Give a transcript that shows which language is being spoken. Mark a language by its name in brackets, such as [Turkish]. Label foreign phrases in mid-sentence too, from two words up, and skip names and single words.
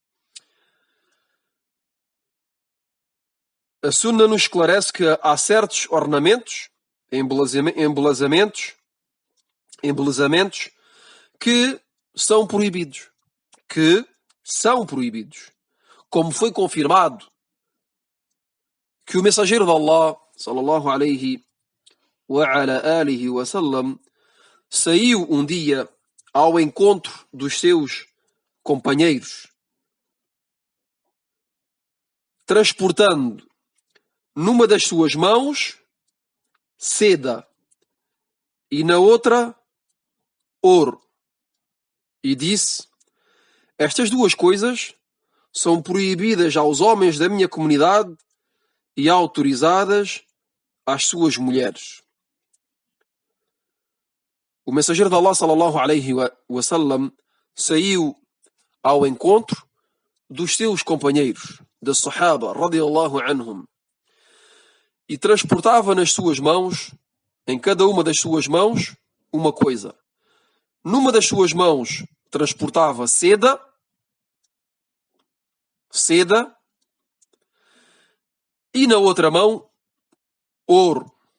[Portuguese] A Sunna nos esclarece que há certos ornamentos, embelezamentos, que são proibidos. Como foi confirmado que o mensageiro de Allah, [Arabic] صلى الله عليه وعلى آله وسلم, [Portuguese] saiu um dia ao encontro dos seus companheiros, transportando numa das suas mãos seda e na outra ouro. E disse: estas duas coisas são proibidas aos homens da minha comunidade e autorizadas às suas mulheres. O mensageiro de Allah, [Arabic] صلى الله عليه وسلم, [Portuguese] saiu ao encontro dos seus companheiros, da Sahaba, [Arabic] رضي الله عنهم, [Portuguese] e transportava nas suas mãos, em cada uma das suas mãos, uma coisa. Numa das suas mãos transportava seda, e na outra mão ouro.